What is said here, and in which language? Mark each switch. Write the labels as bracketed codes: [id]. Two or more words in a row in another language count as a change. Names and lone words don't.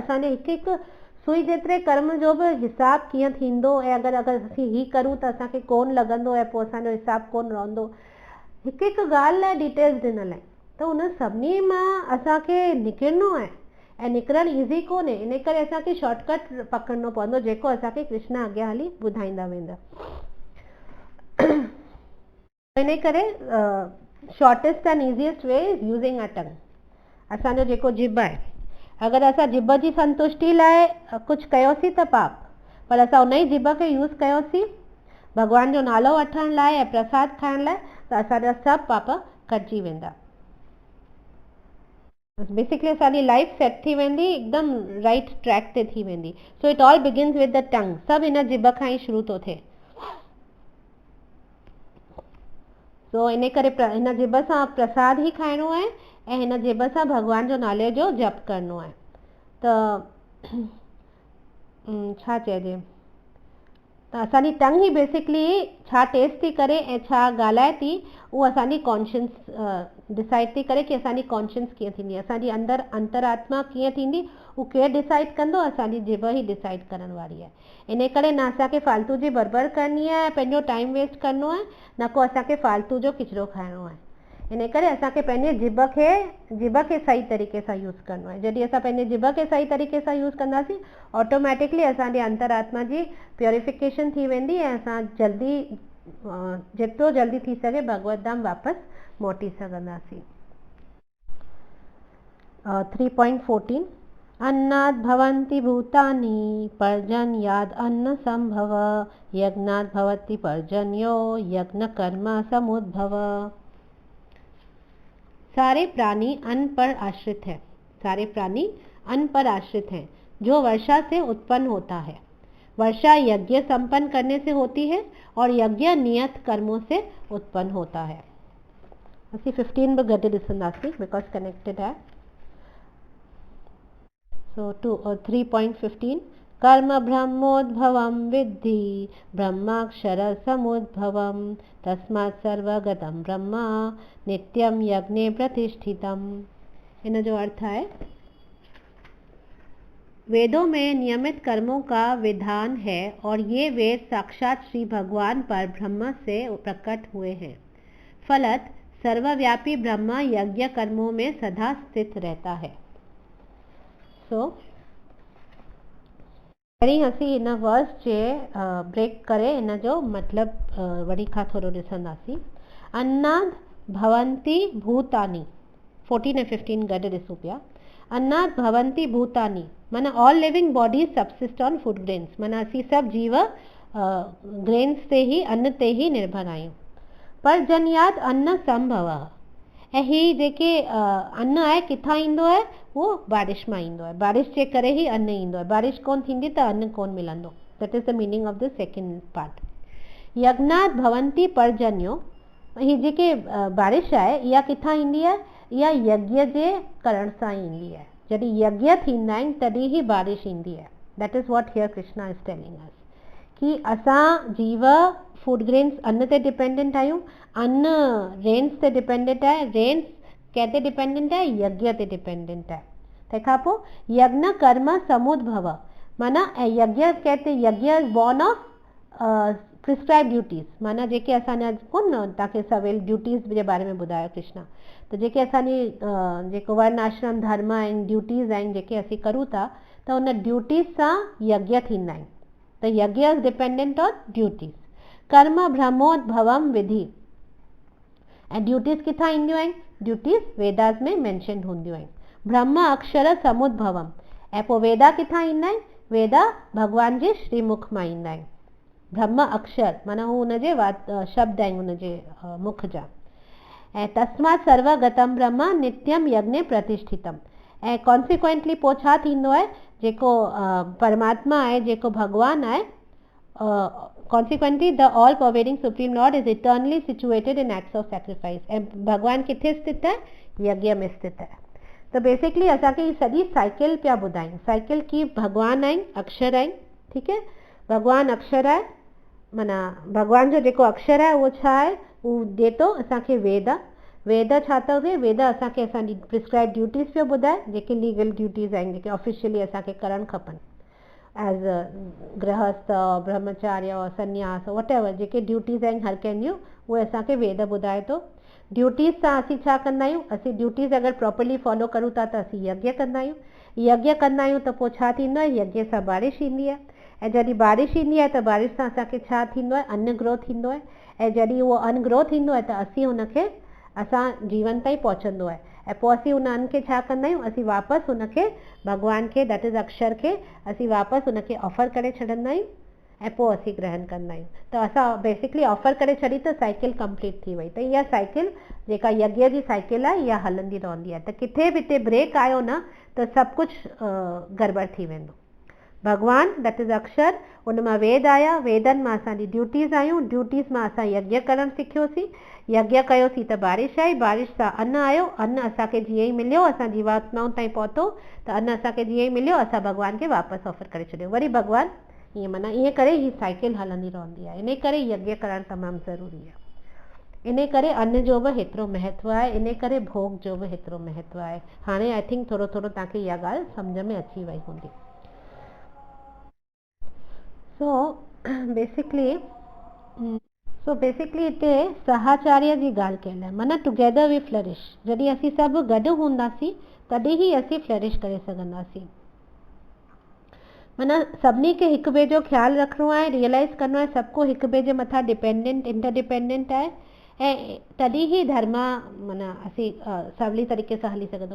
[sd] असांजे हिकु हिकु सुई जेतिरे कर्म जो बि हिसाबु कीअं थींदो, ऐं अगरि असीं हीअ करूं त असांखे कोन लॻंदो, ऐं पोइ असांजो हिसाबु कोन रहंदो, हिकु हिकु ॻाल्हि लाइ डिटेल्स ॾिनल आहे। त उन सभिनी मां असांखे निकिरणो आहे, ऐं निकिरणु ईज़ी कोन्हे। इन करे असांखे शॉर्टकट पकड़णो पवंदो, जेको असांखे कृष्ण अॻियां हली ॿुधाईंदा वेंदा। इन करे [en] shortest and easiest way is using a tongue. [sd] असांजो जेको जिभ आहे, अगरि असां जिभ जी संतुष्टि लाइ कुझु कयोसीं त पाप, पर असां उन ई जिभ खे यूज़ कयोसीं भॻवान जो नालो वठण लाइ ऐं प्रसाद खाइण लाइ, त असांजा सभु पाप कटिजी वेंदा। बेसिकली असांजी लाइफ सेट थी वेंदी, हिकदमि [en] right track [sd] ते थी वेंदी। [en] so it all begins with the tongue. [sd] सभु हिन जिभ खां ई शुरू थो थिए। सो इन करे हिन जिभ सां प्रसाद ई खाइणो आहे, ऐं हिन जिभ सां भॻवान जो नाले जो जप करणो आहे। त छा चइजे, त असांजी टंग ई बेसिकली छा टेस्ट थी करे ऐं छा ॻाल्हाए थी, उहो असांजी कॉन्शियस डिसाइड थी करे कि असांजी कॉन्शियस कीअं थींदी, असांजी अंतरात्मा कीअं थींदी, उहो केरु डिसाइड कंदो, असांजी जिभ ई डिसाइड करण वारी आहे। इन करे न असांखे फालतू जी बड़बड़ करणी आहे, पंहिंजो टाइम वेस्ट करिणो आहे, न को असांखे फालतू जो किचिरो खाइणो आहे। इन करे असांखे पंहिंजे जिभ खे सही तरीक़े सां यूज़ करिणो आहे। जॾहिं असां पंहिंजे जिभ खे सही तरीक़े सां यूज़ कंदासीं, ऑटोमेटिकली असांजे अंतरात्मा जी प्योरिफिकेशन थी वेंदी ऐं असां जल्दी जेतिरो जल्दी थी सघे भगवत धाम वापसि मोटी सघंदासीं। [sa] 3.14 अन्नाद् भवन्ति भूतानि पर्जन्याद् अन्न संभव यज्ञाद् भवति पर्जन्यो यज्ञ कर्म समुद्भव। [hi] सारे प्राणी अन्न पर आश्रित हैं। सारे प्राणी अन्न पर आश्रित हैं जो वर्षा से उत्पन्न होता है। वर्षा यज्ञ संपन्न करने से होती है और यज्ञ नियत कर्मों से उत्पन्न होता है। [sd] असी 15 में गति ॾिसंदासीं [en] because connected [sd] है। [sa] सो 3.15 कर्म ब्रह्मोद्भवं विद्धि ब्रह्माक्षर समुद्भवं तस्मात् सर्वगतं ब्रह्म नित्यं यज्ञे प्रतिष्ठितम्। [sd] इन जो [hi] अर्थ है वेदों में नियमित कर्मों का विधान है और ये वेद साक्षात श्री भगवान पर ब्रह्म से प्रकट हुए हैं। फलत सर्वव्यापी ब्रह्म यज्ञ कर्मों में सदा स्थित रहता है। [sd] वरी असीं इन वर्स जे ब्रेक करे इन जो मतलब वरी खां थोरो ॾिसंदासीं। [sa] अन्नाद् भवन्ति भूतानि [sd] 14 and 15 गॾु ॾिसूं पिया। [sa] अन्नाद् भवन्ति भूतानि [en] माना all living bodies subsist on food grains, [sd] माना असीं सभु जीव ग्रेन्स ते ही अन्न ते ही निर्भर आहियूं। [sa] पर्जन्याद् अन्न संभव, [sd] ऐं ही जेके अन्न आहे किथां ईंदो आहे, उहो बारिश मां ईंदो आहे। बारिश जे करे ही अन्न ईंदो आहे। बारिश कोन थींदी त अन्न कोन मिलंदो। [en] that is the meaning of the second part. [sa] यज्ञाद् भवन्ति पर्जन्यो, [sd] ही जेके बारिश आहे इहा किथां ईंदी आहे, इहा यज्ञ जे करण सां ईंदी आहे। जॾहिं यज्ञ थींदा आहिनि तॾहिं ही बारिश ईंदी आहे। [en] that is what here Krishna is telling us [sd] कि असां जीव [en] food grains [sd] अन्न ते डिपेंडेंट आहियूं। अन्न रेन्स ते डिपेंडेंट आहे। रेन्स कंहिं ते डिपेंडेंट आहे, यज्ञ ते डिपेंडेंट आहे। तंहिंखां पोइ [sa] यज्ञ कर्म समुद्भव, [sd] माना ऐं [hi] यज्ञ कहते [en] यज्ञ born of prescribe duties, [sd] माना जेके असांजा कोन तव्हांखे सवेल ड्यूटीज़ जे बारे में ॿुधायो कृष्णा, त जेके असांजी जेको वर्ण आश्रम धर्म आहिनि, ड्यूटीज़ आहिनि जेके असीं करूं था, त उन ड्यूटीज़ सां यज्ञ थींदा आहिनि। [en] त यज्ञ is dependent on duties। [sa] कर्म ब्रह्मोद्भवम विधि, [sd] ऐं ड्यूटीज़ किथां ईंदियूं आहिनि, ड्यूटीज़ वेदास में मेंशन हूंदियूं आहिनि। [sa] ब्रह्म अक्षर समुद्भवम, [sd] ऐं पोइ वेदा किथां ईंदा आहिनि, वेदा भगवान जे श्रीमुख मां ईंदा आहिनि। ब्रह्म अक्षर माना हू हुनजे शब्द आहिनि हुनजे मुख जा। [sa] ऐं तस्मात् सर्वगतम ब्रह्म नित्यम यज्ञ प्रतिष्ठितम, [sd] ऐं कॉन्सिक्वेंटली पोइ छा थींदो आहे, जेको परमात्मा आहे, जेको भगवान आहे, [en] consequently the all pervading supreme lord is eternally situated in acts of sacrifice. [sd] ऐं भगवान किथे स्थित आहे, यज्ञ में स्थित आहे। त बेसिकली असांखे ही सॼी साइकिल पिया ॿुधाइनि। साइकिल की भगवान आहिनि, अक्षर आहिनि, ठीकु आहे। भगवान अक्षर आहे, माना भगवान जो जेको अक्षर आहे उहो छा आहे, उहो ॾिए थो असांखे वेद। वेद छा थो थिए, वेद असांखे असांजी [en] prescribe duties [sd] पियो ॿुधाए, जेके [en] legal duties [sd] आहिनि, जेके ऑफिशियली असांखे करणु खपनि [en] as a [sd] गृहस्थ, ब्रह्मचार्य, संन्यास, [en] what ever [sd] जेके ड्यूटीज़ आहिनि हर कंहिं जूं, उहे असांखे वेद ॿुधाए थो। ड्यूटीज़ सां असीं छा कंदा आहियूं, असीं ड्यूटीज़ अगरि [en] properly follow [sd] करूं था त असीं यज्ञ कंदा आहियूं। यज्ञ कंदा आहियूं त पोइ छा थींदो आहे, यज्ञ सां बारिश ईंदी आहे। ऐं जॾहिं बारिश ईंदी आहे त बारिश सां असांखे छा थींदो आहे, अन्न ग्रो थींदो आहे। ऐं जॾहिं उहो अन्न ग्रो थींदो आहे त असीं हुनखे असां जीवन ताईं पहुचंदो आहे। ऐं पोइ असीं उन अन्न खे छा कंदा आहियूं, असीं वापसि हुनखे भगवान खे, [en] that is [sd] अक्षर खे असीं वापसि हुनखे ऑफर करे छॾंदा आहियूं ऐं पोइ असीं ग्रहण कंदा आहियूं। त असां बेसिकली ऑफर करे छॾी त साइकिल कंप्लीट थी वई। त इहा साइकिल जेका यज्ञ जी साइकिल आहे, इहा हलंदी रहंदी आहे। त किथे बि हिते ब्रेक आयो न त सभु कुझु गड़बड़ थी वेंदो। भगवान [en] that is [sd] अक्षर, उन मां वेद आया, वेदनि मां असांजी ड्यूटीज़ आयूं, ड्यूटीज़ मां असां यज्ञ करणु सिखियोसीं, यज्ञ कयोसीं त बारिश आई, बारिश सां अन्न आयो, अन्न असांखे जीअं ई मिलियो, असां जीवात्माउनि ताईं पहुतो त अन्न असांखे जीअं ई मिलियो, असां भगवान खे वापसि ऑफर करे छॾियो। वरी भगवान ईअं माना ईअं करे ही साइकिल हलंदी रहंदी आहे। इन करे यज्ञ करणु तमामु ज़रूरी आहे। इन करे अन्न जो बि हेतिरो महत्व आहे, इन करे भोग जो बि हेतिरो महत्व आहे। हाणे [en] I think [sd] थोरो थोरो तव्हांखे इहा ॻाल्हि सम्झ में अची वई हूंदी। सो बेसिकली हिते सहाचार्य जी ॻाल्हि कयल आहे, माना [en] together we flourish. [sd] जॾहिं असीं सभु गॾु हूंदासीं तॾहिं ई असीं फ्लरिश करे सघंदासीं। माना सभिनी खे हिक ॿिए जो ख़्यालु रखिणो आहे, रियलाइज़ करिणो आहे सभु को हिक ॿिए जे मथां [en] dependent interdependent [sd] आहे, ऐं तॾहिं ई धर्म माना असीं सवली तरीक़े सां हली सघंदो।